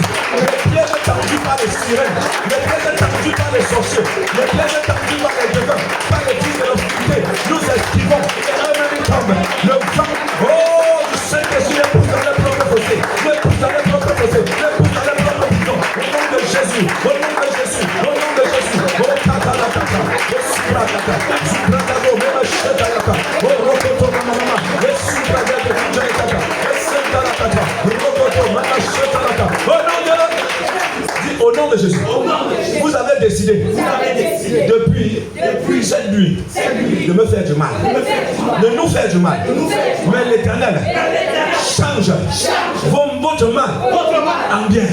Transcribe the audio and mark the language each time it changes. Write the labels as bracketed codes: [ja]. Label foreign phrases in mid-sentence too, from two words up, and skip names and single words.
[fr] Les pièges tendus par les sirènes. Les pièges tendus par les sorciers. Les pièges tendus par les devins. Par les fils de l'obscurité. Nous esquivons. Et eux-mêmes tombent. Le vent. Oh, je sais que je les pousse dans les propres fossés. Je les pousse dans les propres fossés. Je les pousse dans les propres prisons. Au nom de Jésus. Au nom de Jésus. Au nom de Jésus. Oh, tata la tata. Oh, supra tata. Supra tata. Oh, ma cheta tata. Oh, rokoto mama. Oh, supra tata. Au nom de Jésus. Vous avez décidé depuis cette nuit de me faire du mal, de nous faire du mal. Mais l'Éternel change votre mal en bien.